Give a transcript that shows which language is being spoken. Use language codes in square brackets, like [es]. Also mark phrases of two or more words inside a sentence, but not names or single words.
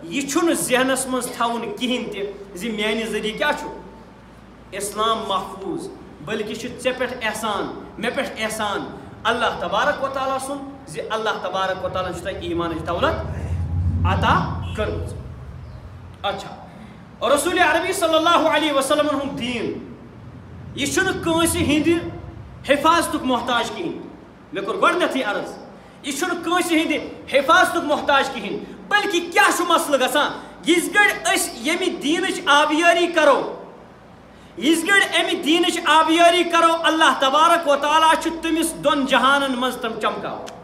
[ks] یہِ چھُنہٕ ذہنس منٛز تھاوُن کِہیٖنۍ تہِ زِ میانہِ ذٔریعہٕ کیٛاہ چھُ اسلام محفوظ بلکہ چھُ ژےٚ پٮ۪ٹھ احسان مےٚ پٮ۪ٹھ احسان [ar] اللہ تبارک و تعالیٰ [ks] سُنٛد زِ [ar] اللہ تبارک و تعالیٰ [ks] چھُ تۄہہِ ایمانٕچ دولت عطا کٔرمٕژ اچھا رسول عربی [ar] صلی اللہ علیہ وسلم [ks] ہُنٛد دیٖن یہِ چھُنہٕ کٲنٛسہِ ہِنٛدِ حفاظتُک محتاج کِہیٖنۍ مے کور گۄڈنیتھٕے عرض یہ چھُنہٕ کٲنٛسہِ ہٕنٛدِ حفاظتُک محتاج کِہیٖنۍ بلکہِ کیٛاہ چھُ مسلہٕ گژھان یِژ گٔڑۍ أسۍ ییٚمہِ دیٖنٕچ آبیٲری کرو یِژ گٔڑۍ اَمہِ دیٖنٕچ آبیٲری کرو [ar] اللہ تبارک و تعالیٰ [ks] چھُ تٔمِس دۄن جہانن منٛز تِم چمکاوان